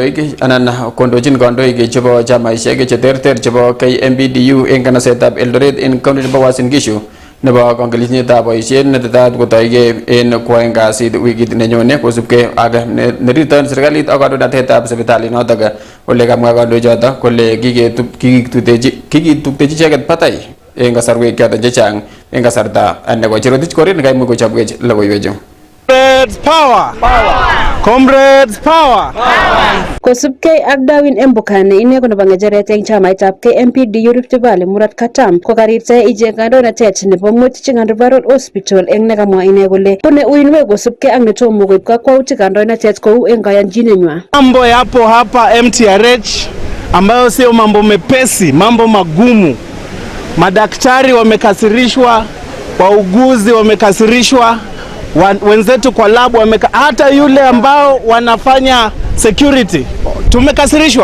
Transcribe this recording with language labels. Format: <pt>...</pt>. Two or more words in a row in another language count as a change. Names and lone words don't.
<kln>kandoik chebo chamaisiek cheterter chebo KMPDU en kanasetab Eldoret en kaunti nebo Uasin Gishu nebo kangelishetab boisiet netetat kotoige en kwaeng kasit wikit nenyone kosubkei ak neriton serikalit ak kandoinatetab sipitalit notok ole kamwa kandoichoto kole kikituptechi icheket batai en kasarwek choton chechang en kasarta nekocherotich korir nekaimuch kochobwech logoiwechu.</kln> <en>Comrades power! Comrades power!</en> <kln>Kosubkei ak Darwin Embukane ine ko nebo ngecheret eng chamaitab KMPDU Rift Valley Murot Katam ko karirte ichek kandoinatet nebo Moi Teaching and Referral Hospital eng nekamwa ine kole bune uinwek kosubkei ak netomo koib kakwautik kandoinatet kou eng kayanchinenywa.</kln> <sw>Mambo yapo hapa MTRH ambayo sio mambo mepesi, mambo magumu. Madaktari wamekasirishwa, wauguzi wamekasirishwa, wenzetu kwa labu hata yule ambao wanafanya security tumekasirishwa.</sw>